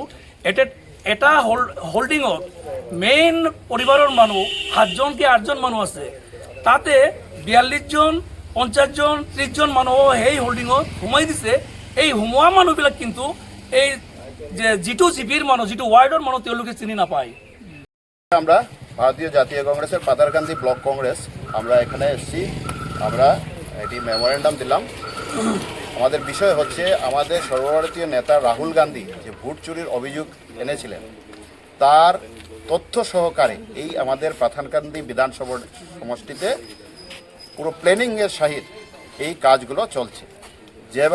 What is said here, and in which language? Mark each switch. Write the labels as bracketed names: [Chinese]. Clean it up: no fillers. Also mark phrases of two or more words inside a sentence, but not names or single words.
[Assamese] এটা হোল্ডিঙত মেইন পৰিবাৰৰ মানুহ 7জনকৈ 8জন মানুহ আছে। তাতে 42জন 50জন 30জন মানুহ সেই হোল্ডিঙত সোমাই দিছে। এই সোমোৱা মানুহবিলাক কিন্তু এই যে যিটো চিপিৰ মানুহ, যিটো ৱাৰ্ডৰ মানুহ, তেওঁলোকে চিনি নাপায়। [Bangla] আমরা ভারতীয় জাতীয় কংগ্রেসের পাথারকান্দি ব্লক কংগ্রেস আমরা এখানে এসেছি। আমরা এটি মেমোরেন্ডাম দিলাম। আমাদের বিষয় হচ্ছে আমাদের সর্বভারতীয় নেতা রাহুল গান্ধী যে ভোট চুরির অভিযোগ এনেছিলেন, তার তথ্য সহকারে এই আমাদের পাথারকান্দি বিধানসভা সমষ্টিতে পুরো প্ল্যানিংয়ের সহিত এই কাজগুলো চলছে।